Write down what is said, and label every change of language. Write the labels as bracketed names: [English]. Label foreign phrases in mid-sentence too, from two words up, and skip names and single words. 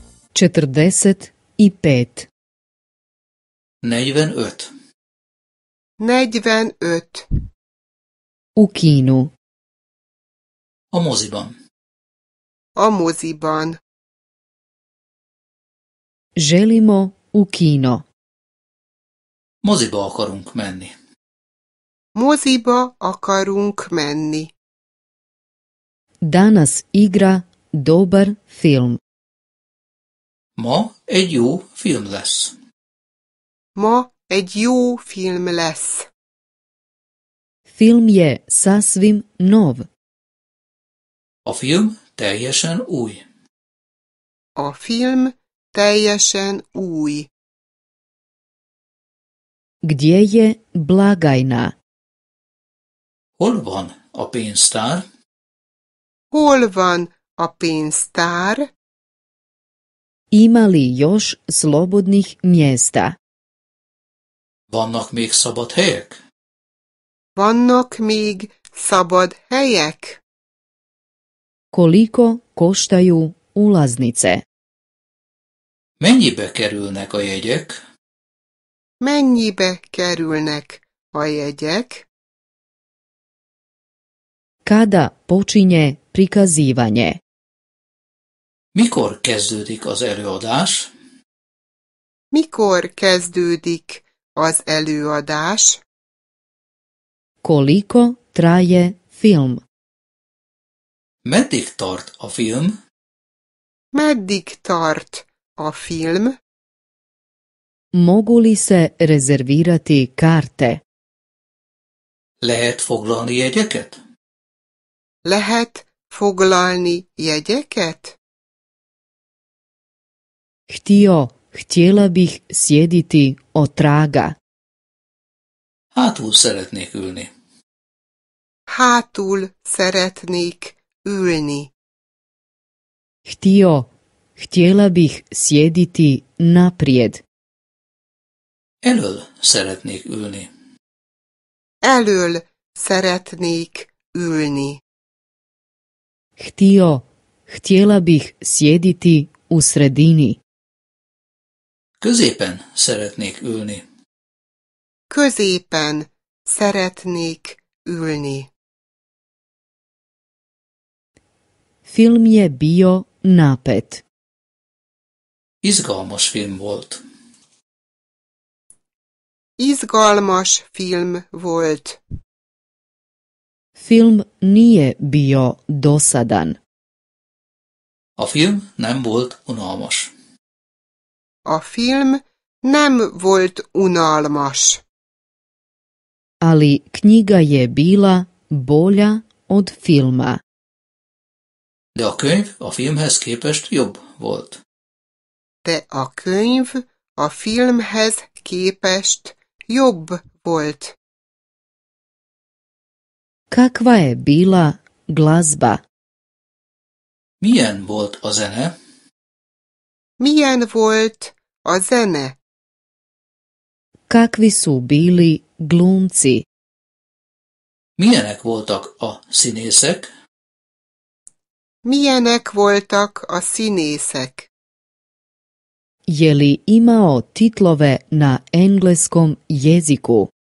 [Croatian] 45. 45. 45. U kinu. [Hungarian] A moziban. A moziban. [Croatian] Želimo u kino. [Hungarian] Moziba akarunk menni. Moziba akarunk menni. [Croatian] Danas igra dobar film. [Hungarian] Ma egy jó film lesz. Ma egy jó film lesz. [Croatian] Film je sasvim nov. [Hungarian] A film teljesen új. A film teljesen új. [Croatian] Gdje je blagajna? [Hungarian] Hol van a pénztár? Hol van a pénztár? [Croatian] Ima li još slobodnih mjesta? [Hungarian] Vannak még szabad helyek? Vannak még szabad helyek? [Croatian] Koliko koštaju ulaznice? [Hungarian] Mennyibe kerülnek a jegyek? Mennyibe kerülnek a jegyek? [Croatian] Kada počinje prikazivanje? [Hungarian] Mikor kezdődik az előadás? Mikor kezdődik az előadás? [Croatian] Koliko traje film? [Hungarian] Meddig tart a film? Meddig tart a film? [Croatian] Mogu li se rezervirati karte? [Hungarian] Lehet foglalni jegyeket? Lehet foglalni jegyeket? [Croatian] Htjela bih sjediti otraga. [Hungarian] Hátul szeretnék ülni. Hátul szeretnék ülni. [Croatian] Htjela bih sjediti naprijed. [Hungarian] Elöl szeretnék ülni. Elöl szeretnék ülni. [Croatian] Htjela bih sjediti u sredini. [Hungarian] Középen szeretnék ülni. Középen szeretnék ülni. [Croatian] Film je bio napet. [Hungarian] Izgalmas film volt. Izgalmas film volt. [Croatian] Film nije bio dosadan. [Hungarian] A film nem volt unalmas. A film nem volt unalmas. [Croatian] Ali knjiga je bila bolja od filma. [Hungarian] De a könyv a filmhez képest jobb volt. De a könyv a filmhez képest jobb volt. [Croatian] Kakva je bila glazba? [Hungarian] Milyen volt a zene? Milyen volt a zene? [Croatian] Kakvi su bili glumci? [Hungarian] Milyenek voltak a színészek? Milyenek voltak a színészek? [Croatian] Je li imao titlove na engleskom jeziku?